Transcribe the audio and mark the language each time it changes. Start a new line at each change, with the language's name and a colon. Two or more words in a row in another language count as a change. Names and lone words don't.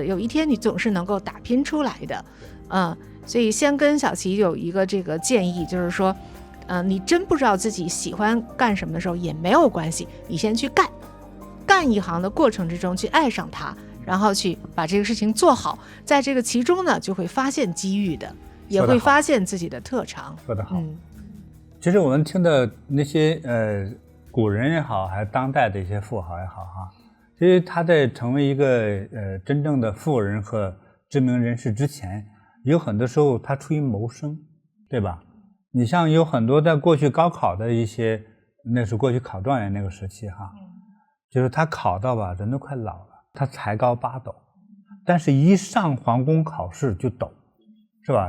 Chinese: 有一天你總是能夠打拼出來的，所以先跟小琪有一個這個建議，就是說，你真不知道自己喜歡幹什麼的時候也沒有關係，你先去幹一行的過程之中去愛上它，然後去把這個事情做好，在這個其中呢就會發現機遇的，也會發現自己的特長。說得好。其實我們聽的那些古人也好，還是當代的一些富豪也好哈，其實他在成為一個真正的富人和知名人士之前，有很多時候他出於謀生，對吧？你像有很多在過去高考的一些，那是過去考狀元那個時期哈，就是他考到吧，人都快老了，他才高8斗，但是一上皇宮考試就抖，是吧？